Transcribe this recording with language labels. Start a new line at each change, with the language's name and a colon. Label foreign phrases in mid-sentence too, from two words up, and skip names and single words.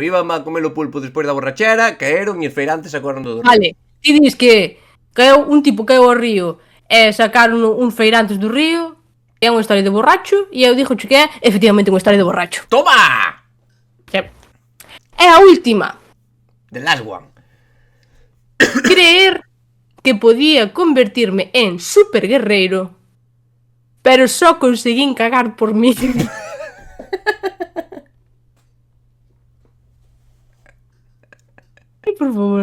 Galician: Iban a comer o pulpo despois da borrachera, caeron e os feirantes sacaron do río. Vale, ti dis que un tipo caeu ao río e sacaron uns feirantes do río, é unha historia de borracho, e eu dixo que é efectivamente unha historia de borracho. Toma! Sí. E a última.
English: The last one.
Galician: Creer que podía convertirme en super guerreiro, pero só conseguín cagar por mí. Ai, por favor.